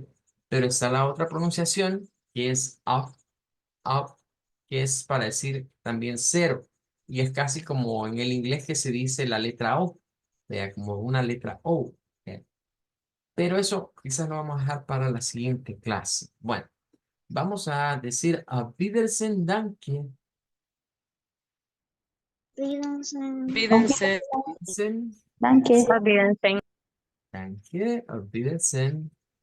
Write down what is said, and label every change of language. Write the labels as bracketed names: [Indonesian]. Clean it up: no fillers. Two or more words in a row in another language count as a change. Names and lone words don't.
[Spanish] Pero está la otra pronunciación que es up, que es para decir también cero. Y es casi como en el inglés que se dice la letra O, vea, como una letra O. ¿Vea? Pero eso quizás lo vamos a dejar para la siguiente clase. Bueno, vamos a decir a [German] Wiedersehen, danke. Wiedersehen. [Spanish] Olvídense. [German] Wiedersehen, Danke. [Spanish] Olvídense. [German] danke, auf Wiedersehen.